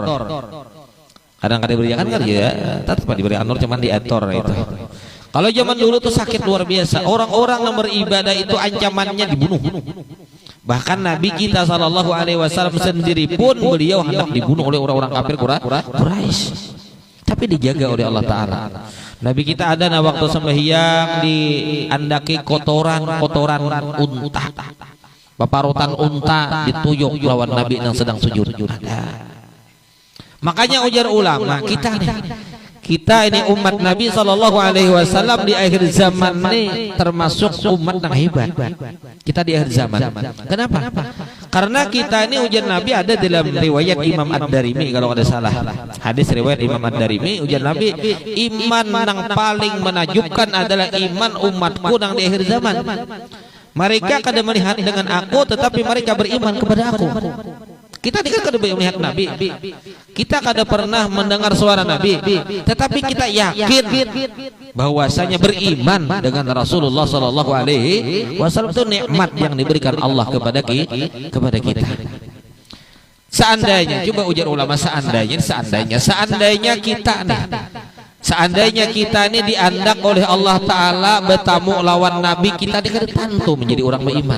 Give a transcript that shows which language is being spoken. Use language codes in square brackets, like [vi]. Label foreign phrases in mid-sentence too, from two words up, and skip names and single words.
[id] Kadang kadang diberikan kan ya tetap diberikan orang cuman diatur itu. Kalau zaman dulu tuh sakit luar biasa. Orang-orang yang beribadah itu ancamannya dibunuh. Bahkan Nabi kita SAW sendiri pun beliau hendak dibunuh oleh orang-orang kafir Quraisy. Tapi dijaga oleh Allah Ta'ala. Nabi kita ada nah waktu sembahyang diandaki kotoran unta, paparutan unta dituyuk lawan Nabi yang sedang sujud. Makanya ujar ulama kita ini umat Nabi SAW di akhir zaman ini termasuk umat yang hebat. Kita di akhir zaman. Kenapa? Karena kita ini ujar Nabi ada dalam riwayat Imam Ad-Darimi kalau ada salah. Hadis riwayat Imam Ad-Darimi ujar Nabi, iman yang paling menakjubkan adalah iman umatku yang di akhir zaman. Mereka kada melihat dengan aku tetapi mereka beriman kepada aku. Kita tidak kada melihat Nabi, kita kada pernah mendengar suara Nabi, tetapi kita yakin bahwasanya beriman dengan Rasulullah [ar] صلى الله عليه وسلم [id] itu nikmat yang diberikan Allah kepada kita. Seandainya, coba ujar ulama, seandainya kita nih diandak oleh Allah Ta'ala bertamu lawan Nabi, kita ini kada tantu menjadi orang beriman.